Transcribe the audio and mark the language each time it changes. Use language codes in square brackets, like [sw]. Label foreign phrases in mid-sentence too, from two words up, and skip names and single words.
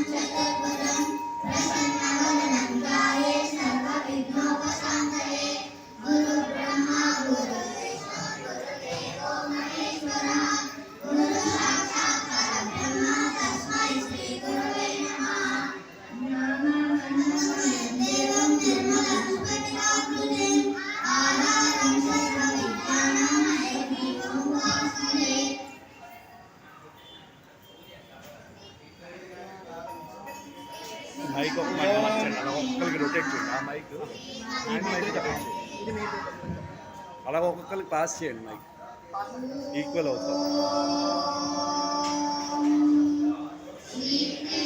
[sa] चतुर्भुजं प्रसन्नवदनं ध्याये सर्वविघ्नोपशान्तये गुरुब्रह्मा गुरुर्विष्णु गुरुदेवो महेश्वरः गुरुसाक्षात् परब्रह्म तस्मै श्रीगुरवे नमः ज्ञानानन्दमयं देवं निर्मलं स्फटिकाकृतिम् आधारं सर्वविद्यानां हयग्रीवम् उपास्महे [te] మైక్ ఒక మాట మార్చండి అలా ఒక్కొక్కరికి రొటేట్ చేయండి ఆ [en] mic hand mic rotate [te] చేయండి అలా ఒక్కొక్కరికి పాస్ చేయండి [en] mic equal [te] అవుతుంది